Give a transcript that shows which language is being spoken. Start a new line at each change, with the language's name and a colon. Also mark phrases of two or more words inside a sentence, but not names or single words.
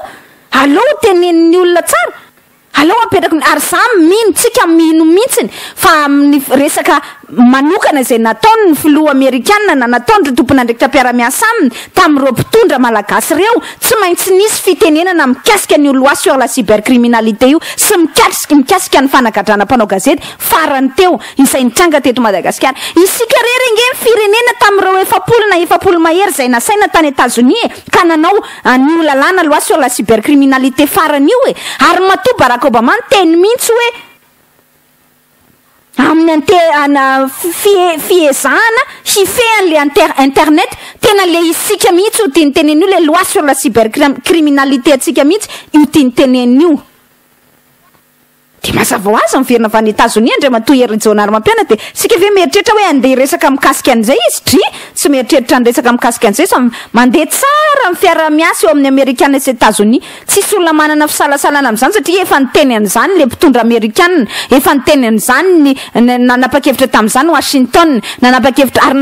Malagasy: aleo tenenin'ny olona tsara aleo apetraky ary samy mihitsika mino mihitsiny fa amin'ny resaka manokana izay nataony ny filoha amerikanina na nataony tompona ndraikitra mpiara-miasa aminy tamin'ireo mpitondra malagasy ireo tsy maintsy nisy fitenenana mikasika ny
French: loi sur la cybercriminalité
Malagasy: io sy mikasika ny fanagadrana mpanao gazety farany teo izay nitranga teto Madagasikara isika rerenge firenena tamin'ireo efapolo mahery zay nasaina tany États-Unis ka nanao ny lalàna
French: loi sur la cybercriminalité
Malagasy: farany io ary matoa Barack Obama teny mihitsy hoe amin'ny fiezahana hifehan'le internet tena le isika mihitsy ho tianytenen'io le
French: loi sur la cybercriminalité
Malagasy: atsika mihitsy io tianytenen'io de mazava ho azy miverina avy any États-Unis andray matoa Hery Rajaonarimampianina de sika ve mieritreritra hoe andeha resaka mikasika an'izay izy dri tsy mieritreritra ny resaka mikasika an'izay sa mandeha tsara amin'ny fiara-miasa eo amin'ny Amerikanina sy États-Unis tsisy olona manana fisalasalana amin'izany satria efa niteny an'izany le mpitondra Amerikanina efa niteny an'izany nanapa-kevitra tamin'izany Washington nanapa-kevitra ary